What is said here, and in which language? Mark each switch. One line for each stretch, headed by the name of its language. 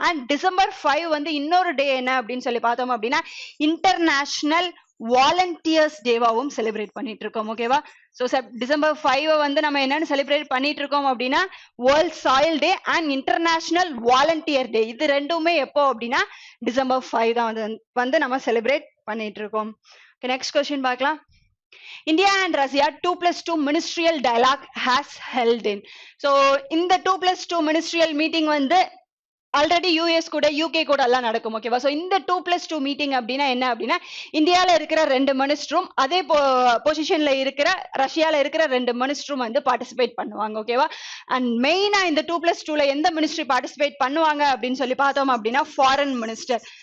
Tamil: And December 5 வந்து இன்னொரு டே என்ன அப்படின்னு சொல்லி பார்த்தோம் அப்படின்னா இன்டர்நேஷனல் வாலண்டியர்ஸ் டேவாவும் செலிப்ரேட் பண்ணிட்டு இருக்கோம். ஓகேவா, ஸோ டிசம்பர் 5 வந்து நம்ம என்னன்னு செலிப்ரேட் பண்ணிட்டு இருக்கோம் அப்படின்னா world soil day and international volunteer டே. இது ரெண்டுமே எப்போ அப்படின்னா டிசம்பர் 5 தான் வந்து நம்ம செலிப்ரேட் பண்ணிட்டு இருக்கோம். நெக்ஸ்ட் கொஸ்டின் பார்க்கலாம்.
English: India and Russia 2+2 ministerial dialogue has held in.
Tamil: So இந்த 2+2 ministerial meeting வந்து ஆல்ரெடி யூஎஸ் கூட யூகே கூட எல்லாம் நடக்கும். ஓகேவா, ஸோ இந்த 2+2 மீட்டிங் அப்படின்னா என்ன அப்படின்னா இந்தியாவில் இருக்கிற 2 மினிஸ்டரும் அதே பொசிஷன்ல இருக்கிற ரஷ்யால இருக்கிற 2 மினிஸ்டரும் வந்து பார்ட்டிசிபேட் பண்ணுவாங்க. ஓகேவா, அண்ட் மெயினா இந்த 2+2ல எந்த மினிஸ்ட்ரி பார்ட்டிசிபேட் பண்ணுவாங்க அப்படின்னு சொல்லி பார்த்தோம் அப்படின்னா ஃபாரின் மினிஸ்டர்.